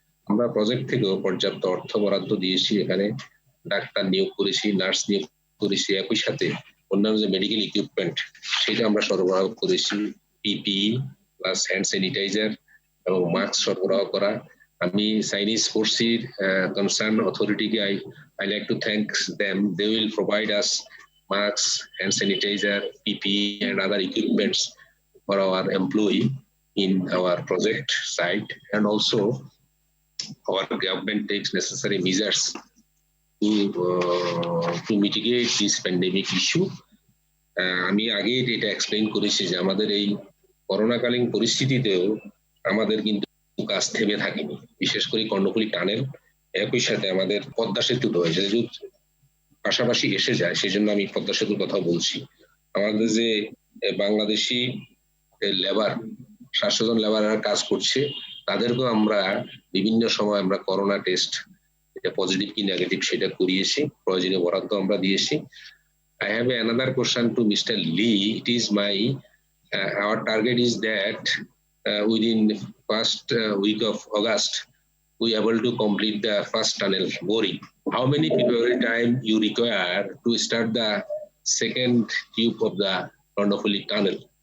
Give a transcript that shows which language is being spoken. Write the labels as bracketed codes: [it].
[bn] আমরা প্রজেক্ট থেকেও পর্যাপ্ত অর্থ বরাদ্দ দিয়েছি, এখানে ডাক্তার নিয়োগ করেছি, নার্স নিয়োগ করেছি, একই সাথে অন্যান্য যে মেডিকেল ইকুইপমেন্ট সেটা আমরা সরবরাহ করেছি, পিপিই প্লাস হ্যান্ড স্যানিটাইজার এবং মাস্ক সরবরাহ করা। আমি Chinese ফোর্সির concern অথরিটিকে [en] I like to thank them. They will provide us masks, hand sanitizer, PPE and other equipments for our employee in our project site, and also our government takes necessary measures to mitigate this pandemic issue. [bn] আমি আগে এটা explain করেছি যে আমাদের এই করোনাকালীন পরিস্থিতিতেও আমাদের কিন্তু কাজ থেমে থাকেনি, বিশেষ করে কর্ণফুলী টানেল, একই সাথে আমাদের পদ্মা সেতু হয়েছে পাশাপাশি এসে যায়, সেই জন্য আমি পদ্মা সেতুর কথা বলছি। আমাদের যে বাংলাদেশি লেবার 700 জন লেবাররা কাজ করছে, তাদেরকেও আমরা বিভিন্ন সময় আমরা করোনা টেস্ট, এটা পজিটিভ কি নেগেটিভ সেটা করিয়েছি, প্রয়োজনীয় বরাদ্দ আমরা দিয়েছি। [en] I have another question to Mr. Lee. It is our target is that within first week of August, we are able to complete the first tunnel boring. How many preparatory time you require to start the second tube of the Karnafully tunnel?